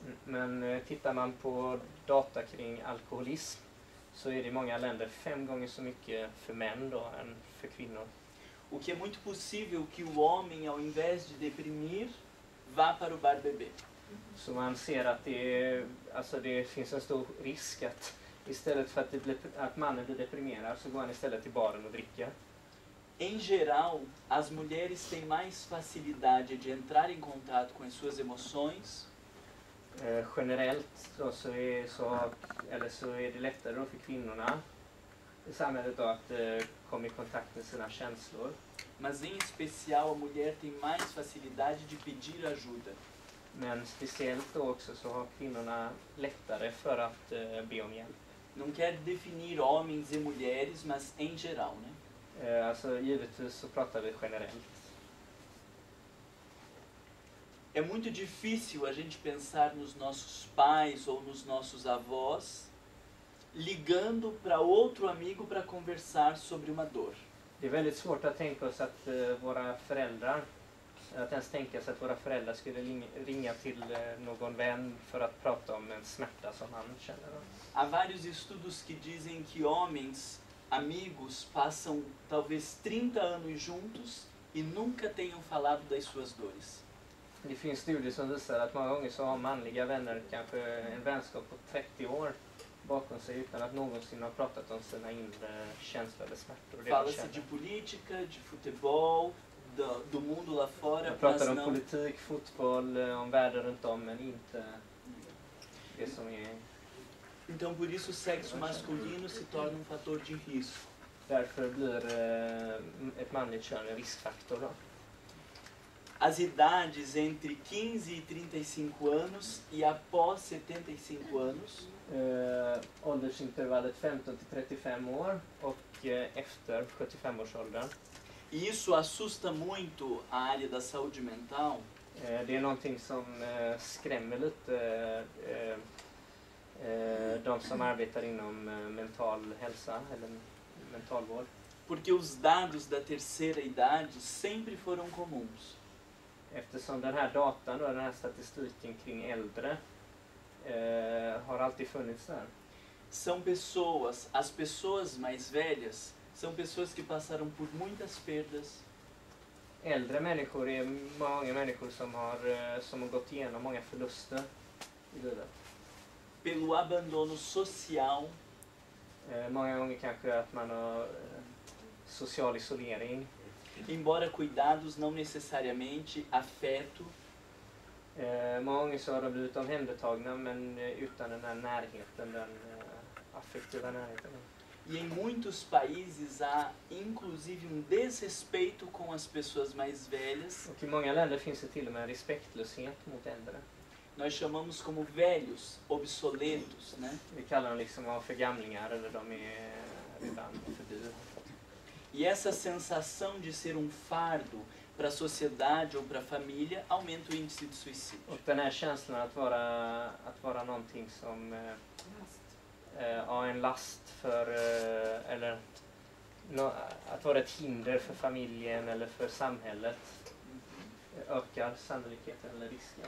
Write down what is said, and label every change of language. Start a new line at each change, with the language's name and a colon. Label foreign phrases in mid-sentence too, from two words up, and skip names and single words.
Swedish: Men tittar man på data kring alkoholism så är det i många länder 5 gånger så mycket för män då än för kvinnor.
Portuguese: O que é muito possível que o homem, ao invés de deprimir, vá para o bar beber.
Swedish: Så man ser att det finns en stor risk att istället för att mannen blir deprimerad så går han istället till baren och dricker.
Portuguese: Em geral, as mulheres têm mais facilidade de entrar em contato com as suas emoções.
Swedish: Generellt då så är det lättare då för kvinnorna i samhället då att komma i kontakt med sina känslor.
Portuguese: Mas em especial a mulher tem mais facilidade de pedir ajuda.
Swedish: Men speciellt då också så har kvinnorna lättare för att be om hjälp.
Portuguese: Não quer definir homens e mulheres, mas em geral, né?
Swedish: Alltså givetvis så pratar vi generellt.
Portuguese: É muito difícil a gente pensar nos nossos pais ou nos nossos avós ligando para outro amigo para conversar sobre uma dor.
Swedish: Det är väldigt svårt att tänka oss att våra föräldrar, att ens tänka sig att våra föräldrar skulle ringa till någon vän för att prata om en smärta som han känner.
Portuguese: Há vários estudos que dizem que homens, amigos, passam talvez 30 anos juntos e nunca tenham falado das suas dores.
Swedish: Det finns studier som visar att många gånger så har manliga vänner kanske en vänskap på 30 år bakom sig utan att någonsin ha pratat om sina inre känslor eller smärtor.
Portuguese: Fala-se de política, de futebol, do mundo lá fora,
Swedish: man pratar om politik, fotboll, om världen runt om, men inte det som är...
Portuguese: Então por isso o sexo masculino se torna fator de risco.
Swedish: Därför blir ett manligt kön en riskfaktor då.
Portuguese: As idades entre 15 e 35 anos e após 75 anos.
Swedish: Åldersintervallet 15 till 35 år och efter 75-årsåldern.
Portuguese: E isso assusta muito a área da saúde mental.
Swedish: Det är någonting som skrämmer lite De som arbetar inom mental hälsa eller mentalvård.
Portuguese: Porque os dados da terceira idade sempre foram comuns.
Swedish: Eftersom den här datan och den här statistiken kring äldre har alltid funnits där.
Portuguese: São pessoas, as pessoas mais velhas, são pessoas que passaram por muitas perdas,
Swedish: Äldre människor är många människor som har gått igenom många förluster i livet.
Portuguese: pelo abandono social,
Swedish: Många gånger kanske att man har social isolering.
Portuguese: embora cuidados não necessariamente afeto,
Swedish: Många gånger så har de blivit omhändertagna men utan den här närheten, den affektiva närheten.
Portuguese: e em muitos países há inclusive um desrespeito com as pessoas mais velhas.
Swedish: Och i många länder finns det till och med respektlöshet mot äldre.
Portuguese: Nós chamamos como velhos, obsoletos, né?
Swedish: Vi kallar dem liksom för gamlingar eller de är redan förbi.
Portuguese: E essa sensação de ser um fardo para a sociedade ou para a família aumenta o índice de suicídio.
Swedish: Och den här känslan att vara någonting som en last för eller att vara ett hinder för familjen eller för samhället ökar sannolikheten eller risken.